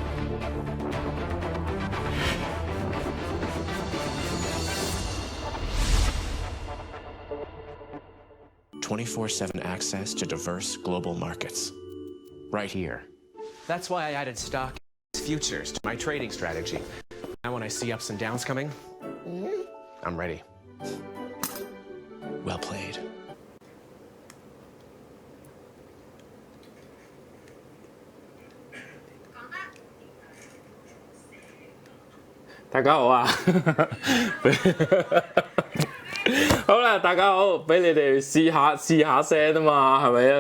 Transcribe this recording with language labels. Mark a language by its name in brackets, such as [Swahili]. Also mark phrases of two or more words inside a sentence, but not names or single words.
[English] 24/7 access to diverse global markets. Right here. That's why I added stock futures to my trading strategy. Now when I see ups and downs coming, I'm ready. Well played. [Cantonese] 大家好啊！好啦，大家好，俾你哋試下聲啊嘛，係咪啊？